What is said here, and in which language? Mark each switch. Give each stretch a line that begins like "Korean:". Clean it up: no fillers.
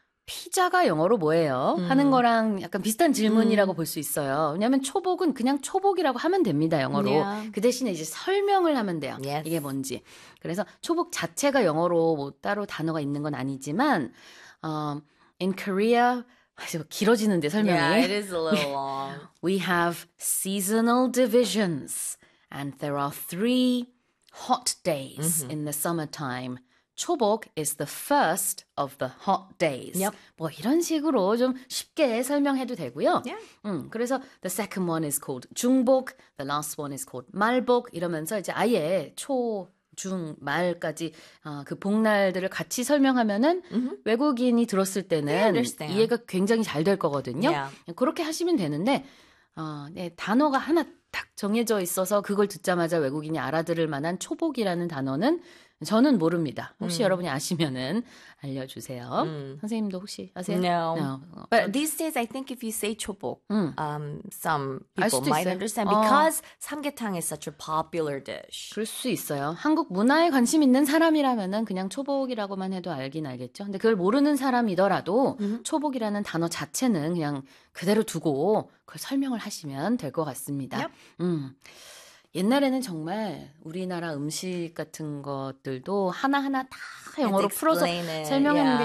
Korean: 피자가 영어로 뭐예요? 하는 거랑 약간 비슷한 질문이라고 볼 수 있어요. 왜냐하면 초복은 그냥 초복이라고 하면 됩니다, 영어로.
English: Yeah.
Korean: 그 대신에 이제 설명을 하면 돼요.
English: Yes.
Korean: 이게 뭔지. 그래서 초복 자체가 영어로 뭐 따로 단어가 있는 건 아니지만
English: in Korea,
Korean: 길어지는데 설명이.
English: Yeah, it is a little long. We have seasonal divisions and there are three hot days in the summertime. 초복 is the first of the hot days. Yep.
Korean: 뭐 이런 식으로 좀 쉽게 설명해도 되고요.
English: Yeah.
Korean: 그래서
English: the second one is called
Korean: 중복,
English: the last one is called
Korean: 말복 이러면서 이제 아예 초, 중, 말까지 그 복날들을 같이 설명하면은 외국인이 들었을 때는 이해가 굉장히 잘 될 거거든요.
English: Yeah.
Korean: 그렇게 하시면 되는데 네, 단어가 하나 딱 정해져 있어서 그걸 듣자마자 외국인이 알아들을 만한 초복이라는 단어는 저는 모릅니다. 혹시 여러분이 아시면은 알려주세요. 선생님도 혹시 아세요?
English: No. But these days, I think if you say 초복, some people might understand because 삼계탕 is such a popular dish.
Korean: 그럴 수 있어요. 한국 문화에 관심 있는 사람이라면은 그냥 초복이라고만 해도 알긴 알겠죠. 근데 그걸 모르는 사람이더라도 초복이라는 단어 자체는 그냥 그대로 두고 그걸 설명을 하시면 될 것 같습니다.
English: Yep.
Korean: 옛날에는 정말 우리나라 음식 같은 것들도 하나하나 다 영어로 풀어서 설명했는데